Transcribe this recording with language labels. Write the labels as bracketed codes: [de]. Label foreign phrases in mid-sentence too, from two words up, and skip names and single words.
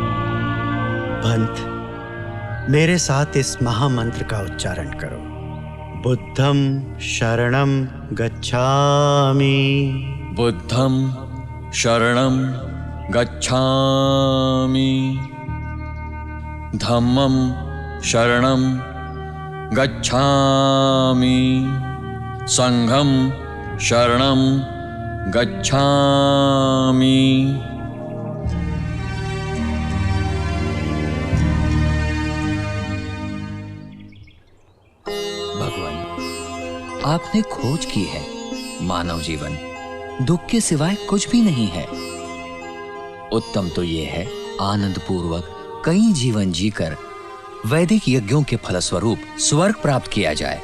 [hi] भंत, मेरे साथ इस महामंत्र का उच्चारण करो। [pi] बुद्धं शरणं गच्छामि। बुद्धं शरणं गच्छामि। धम्मं शरणं गच्छामि। संघं शरणं गच्छामि। [hi] आपने खोज की है। मानव जीवन दुख के सिवाय कुछ भी नहीं है। उत्तम तो यह है आनंद पूर्वक कई जीवन जीकर वैदिक यज्ञों के फलस्वरूप स्वर्ग प्राप्त किया जाए।